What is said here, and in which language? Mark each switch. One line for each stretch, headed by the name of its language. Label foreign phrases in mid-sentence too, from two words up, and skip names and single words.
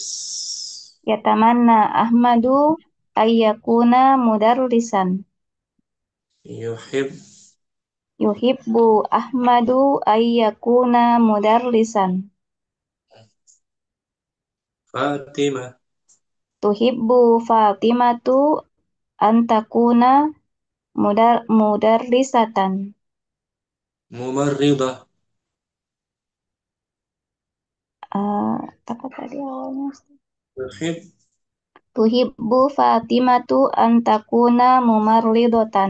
Arabic: يتمنى أحمد أن يكون مدرسا. يحب أحمد أن يكون مدرسا. Fatimah. تحب فاطمة أن تكون مدرسة. Mumarridah.
Indonesian: Apa tadi awalnya?
Arabic: تحب فاطمة أن تكون ممرضة.